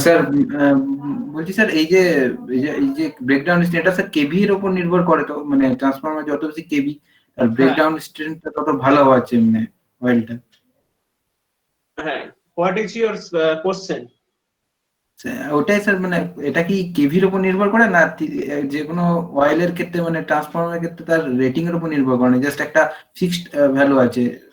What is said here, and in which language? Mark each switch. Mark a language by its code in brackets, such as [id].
[bn] Sir বলছি sir এই যে ব্রেকডাউন স্ট্রেন্থটা স্যার কেভি এর উপর নির্ভর করে, তো মানে ট্রান্সফরমার যত বেশি কেভি আর ব্রেকডাউন স্ট্রেন্থটা তত ভালো আছে মানে অয়েলটা। হ্যাঁ, [en] what is your question? [bn] ওটাই স্যার, মানে এটা কি কেভির উপর নির্ভর করে না যে কোনো অয়েলের ক্ষেত্রে, মানে ট্রান্সফরমারের ক্ষেত্রে তার রেটিং এর উপর নির্ভর করে না, জাস্ট একটা ফিক্সড ভ্যালু আছে?